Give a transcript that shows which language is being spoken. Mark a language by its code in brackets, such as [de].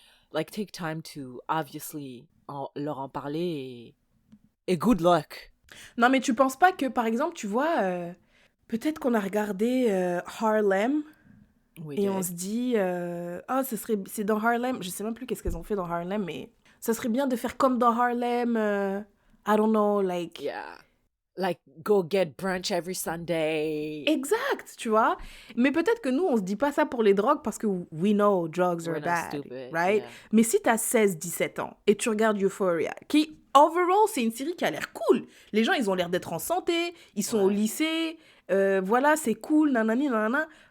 [en] like, take time to, obviously, [fr] leur en parler et [en] good luck. [fr] Non, mais tu penses pas que, par exemple, tu vois, peut-être qu'on a regardé Harlem et on se dit, c'est dans Harlem, je sais même plus qu'est-ce qu'elles ont fait dans Harlem, mais ça serait bien de faire comme dans Harlem, [en] I don't know, like... Yeah. Like, go get brunch every Sunday. [fr] Exact, tu vois. Mais peut-être que nous, on se dit pas ça pour les drogues parce que [en] we know drugs are bad, stupid, right? Yeah. [fr] Mais si t'as 16-17 ans et tu regardes Euphoria, qui, overall, c'est une série qui a l'air cool. Les gens, ils ont l'air d'être en santé, ils sont au lycée, voilà, c'est cool, nanani, nanana.